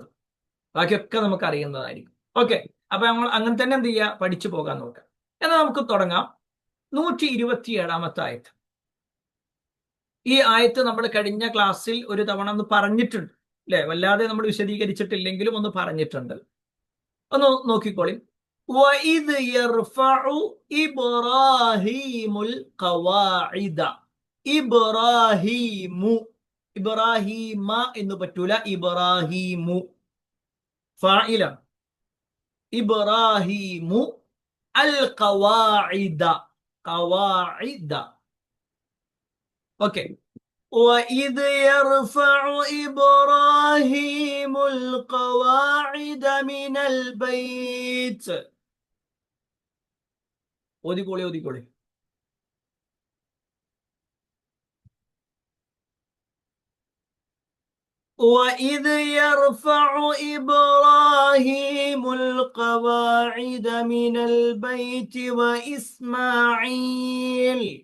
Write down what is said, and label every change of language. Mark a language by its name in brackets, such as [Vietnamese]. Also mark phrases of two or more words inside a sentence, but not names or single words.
[Malayalam] ബാക്കിയൊക്കെ നമുക്ക് അറിയുന്നതായിരിക്കും. ഓക്കെ, അപ്പൊ നമ്മൾ അങ്ങനെ തന്നെ എന്ത് ചെയ്യുക, പഠിച്ചു പോകാൻ നോക്കാം. എന്നാൽ നമുക്ക് തുടങ്ങാം. 127 ആയത്ത്. ഈ ആയത്ത് നമ്മൾ കഴിഞ്ഞ ക്ലാസ്സിൽ ഒരു തവണ ഒന്ന് പറഞ്ഞിട്ടുണ്ട് അല്ലെ. വല്ലാതെ നമ്മൾ വിശദീകരിച്ചിട്ടില്ലെങ്കിലും ഒന്ന് പറഞ്ഞിട്ടുണ്ട്. ഒന്ന് നോക്കിക്കോളി. [Arabic] وَإِذْ يَرْفَعُ إِبْرَاهِيمُ الْقَوَاعِدَ. [Malayalam] ഇബ്രാഹീമു, ഇബ്രാഹീമ എന്ന് പറ്റൂല, ഇബ്രാഹീമു ഫാഇലാണ്. [Arabic] إبراهيم القواعد قواعد. [Malayalam] ഓക്കെ. [Arabic] وَإِذْ يَرْفَعُ إِبْرَاهِيمُ الْقَوَاعِدَ مِنَ الْبَيْتِ. [Malayalam] ഓതിക്കോളി. [Arabic] وَإِذْ يَرْفَعُ إِبْرَاهِيمُ الْقَوَاعِدَ مِنَ الْبَيْتِ وَإِسْمَاعِيلُ.